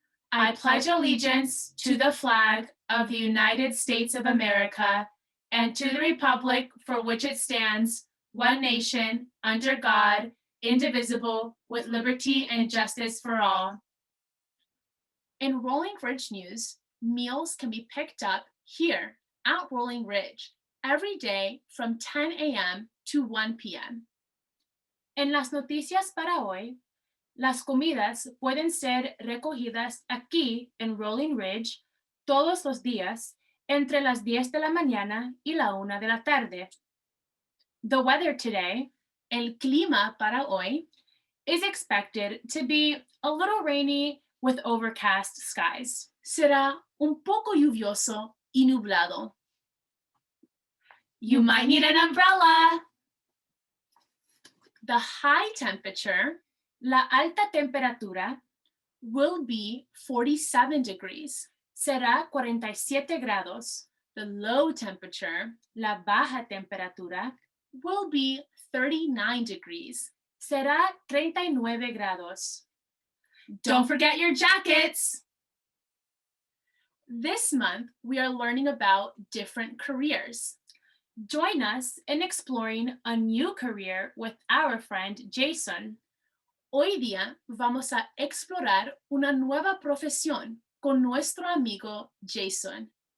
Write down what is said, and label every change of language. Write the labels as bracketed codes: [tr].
[en] I pledge allegiance to the flag of the United States of America and to the republic for which it stands, one nation, under God, indivisible, with liberty and justice for all. In Rolling Ridge News, meals can be picked up here at Rolling Ridge every day from 10 a.m. to 1 p.m. [es] En las noticias para hoy, las comidas pueden ser recogidas aquí en Rolling Ridge todos los días entre las 10 de la mañana y la 1 de la tarde. [en] The weather today, [es] el clima para hoy, [en] is expected to be a little rainy with overcast skies. [es] Será un poco lluvioso y nublado. [en] You might need an umbrella. The high temperature, [es] la alta temperatura, [en] will be 47 degrees. [es] Será 47 grados. [en] The low temperature, [es] la baja temperatura, [en] will be 39 degrees. [es] Será 39 grados. [en] Don't forget your jackets. This month, we are learning about different careers. Join us in exploring a new career with our friend Jason. [es] Hoy día vamos a explorar una nueva profesión con nuestro amigo Jason.